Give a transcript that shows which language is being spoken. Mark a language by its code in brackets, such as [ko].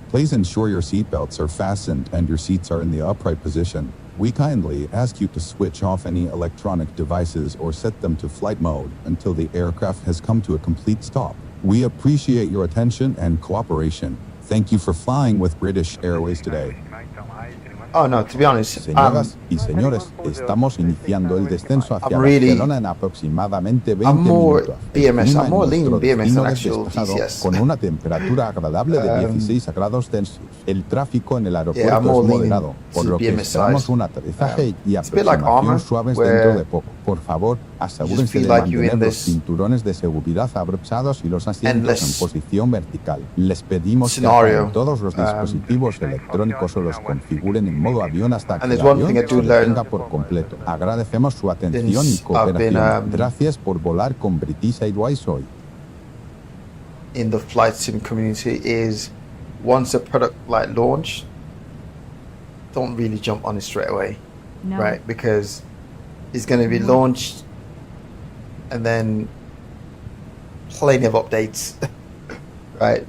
[en] Please ensure your seatbelts are fastened and your seats are in the upright position. We kindly ask you to switch off any electronic devices or set them to flight mode until the aircraft has come to a complete stop. We appreciate your attention and cooperation. Thank you for flying with British Airways today. Oh no, to be honest, [es] Señoras y señores, estamos iniciando el descenso hacia Barcelona en aproximadamente 20 minutos. [en] I'm more leaning BMS than actual DCS. [es] Con una temperatura agradable de 16 grados Celsius. El tráfico en el aeropuerto es moderado, por lo que esperamos un aterrizaje y aproximación suaves dentro de poco. Por favor, asegúrense de mantener los cinturones de seguridad abrochados y los asientos en posición vertical. Les pedimos que apaguen todos los dispositivos electrónicos o los configuren en modo avión hasta que el avión se detenga por completo. Agradecemos su atención y cooperación. Gracias por volar con British Airways hoy. [en] In the flight sim community is once a product like launch, don't really jump on it straight away, right? Because it's going to be launched and then plenty of updates, right?